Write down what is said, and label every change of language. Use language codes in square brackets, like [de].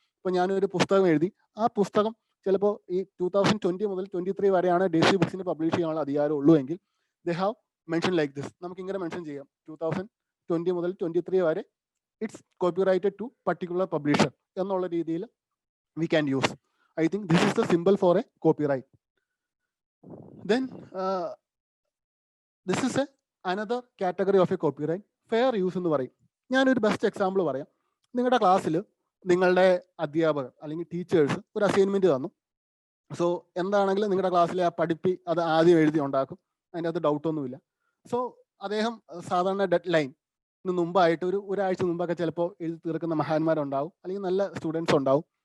[ml] ഇപ്പൊ ഞാനൊരു പുസ്തകം എഴുതി, ആ പുസ്തകം ചിലപ്പോൾ ഈ 2020 മുതൽ 23 വരെയാണ് DC ബുക്സിന് പബ്ലിഷ് ചെയ്യാനുള്ള അധികാരം ഉള്ളൂ എങ്കിൽ [en] They have mention like this. [ml] നമുക്ക് ഇങ്ങനെ മെൻഷൻ ചെയ്യാം, 2020 മുതൽ 23 വരെ [en] it's copyrighted to particular publisher [ml] എന്നുള്ള രീതിയിൽ [en] we can use. I think this is the symbol for a copyright. Then this is another category of a copyright, fair use [ml] എന്ന് പറയും. ഞാനൊരു ബെസ്റ്റ് എക്സാമ്പിൾ പറയാം. നിങ്ങളുടെ ക്ലാസ്സിൽ നിങ്ങളുടെ അധ്യാപകർ അല്ലെങ്കിൽ ടീച്ചേഴ്സ് ഒരു അസൈൻമെന്റ് തന്നു. സോ എന്താണെങ്കിലും നിങ്ങളുടെ ക്ലാസ്സിലെ ആ പഠിപ്പി അത് ആദ്യം എഴുതി ഉണ്ടാക്കും, അതിൻ്റെ അകത്ത് ഡൗട്ടൊന്നുമില്ല. സോ അദ്ദേഹം സാധാരണ ഡെഡ് ലൈനിന് മുമ്പായിട്ട് ഒരാഴ്ച മുമ്പൊക്കെ ചിലപ്പോൾ എഴുതി തീർക്കുന്ന മഹാന്മാരുണ്ടാവും, അല്ലെങ്കിൽ നല്ല സ്റ്റുഡൻസ് ഉണ്ടാവും.